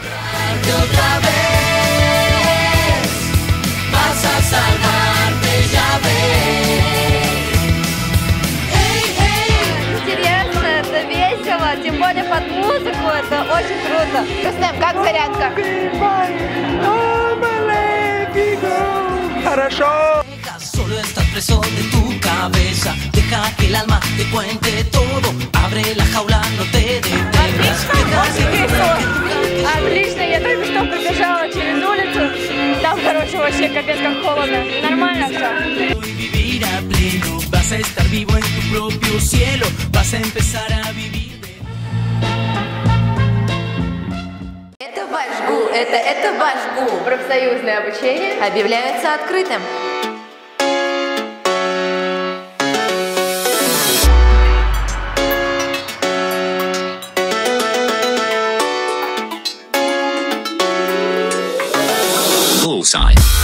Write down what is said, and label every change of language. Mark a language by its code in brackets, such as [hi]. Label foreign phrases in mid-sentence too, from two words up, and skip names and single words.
[ru] Интересно, это весело, тем более под музыку, это очень круто. Рустем, как зарядка? Хорошо! [es] Solo estás preso de tu cabeza. Deja que el alma te cuente todo. Abre la jaula, no te detengas. [ru] Отлично, я только что пробежала через улицу. Там, короче, вообще капец как холодно. Нормально все. [es] Vivir a pleno. Vas a estar vivo en tu propio cielo. Vas a empezar a vivir. [ru] Это Башгу, это Башгу. Профсоюзное обучение Объявляется открытым. Bullseye.